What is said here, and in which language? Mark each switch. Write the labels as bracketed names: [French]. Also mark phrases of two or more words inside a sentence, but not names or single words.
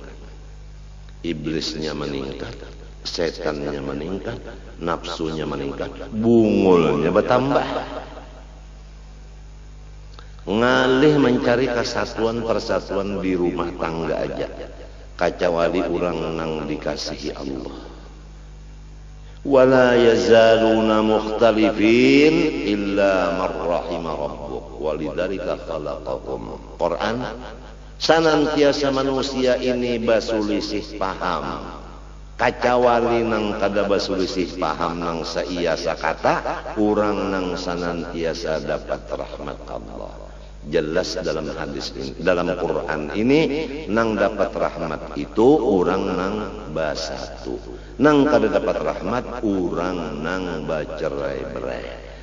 [Banjar] Iblisnya meningkat, syaitannya meningkat, nafsunya meningkat, bungulnya bertambah. Ngalih mencari kesatuan persatuan di rumah tangga aja kacawali orang nang dikasihi Allah [Arabic] ولا يزالون مختلفين إلا من رحم ربك ولذلك خلقكم [Banjar] Quran senantiasa manusia ini basulisih paham kacawali nang kada basulisih paham nang saiya sakata urang nang senantiasa dapat rahmat Allah. Jelas dalam hadis ini, dalam Quran ini nang dapat rahmat itu orang nang basatu, nang kada dapat rahmat orang nang bacerai-berai.